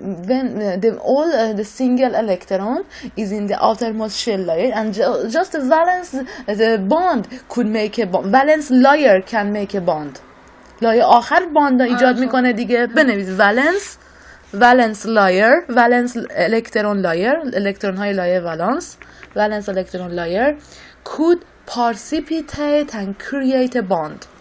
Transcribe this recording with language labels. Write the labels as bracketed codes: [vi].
[en] When the single electron is in the outermost shell layer and just the valence the bond could make a bond. Valence layer can make a bond. [fa] لایه آخر باند ایجاد میکنه دیگه. بنویس [en] valence layer, valence electron layer, electron [fa] های لایه [en] valence electron layer could precipitate and create a bond.